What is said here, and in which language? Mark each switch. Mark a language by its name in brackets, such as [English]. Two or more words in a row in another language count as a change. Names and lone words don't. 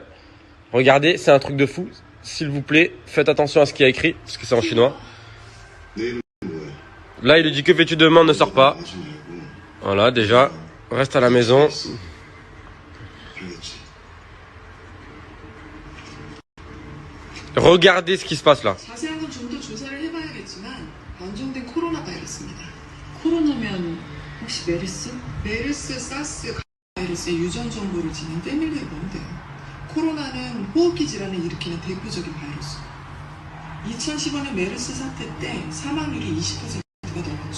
[French] Regardez, c'est un truc de fou. S'il vous plaît, faites attention à ce qu'il y a écrit, parce que c'est en chinois. Là, il lui dit que fais-tu demain, ne sors pas. Voilà, déjà, reste à la maison. Regardez ce qui se passe là. [Korean] 자세한 건 좀 더 조사를 해봐야겠지만 변종된 코로나 바이러스입니다. 코로나면 혹시 메르스? 메르스, 사스 바이러스의 유전 정보를 지닌 패밀리에 넣으면 돼요. 코로나는 호흡기 질환을 일으키는 대표적인 바이러스. 2015년 메르스 사태 때 사망률이 20%가 넘었죠.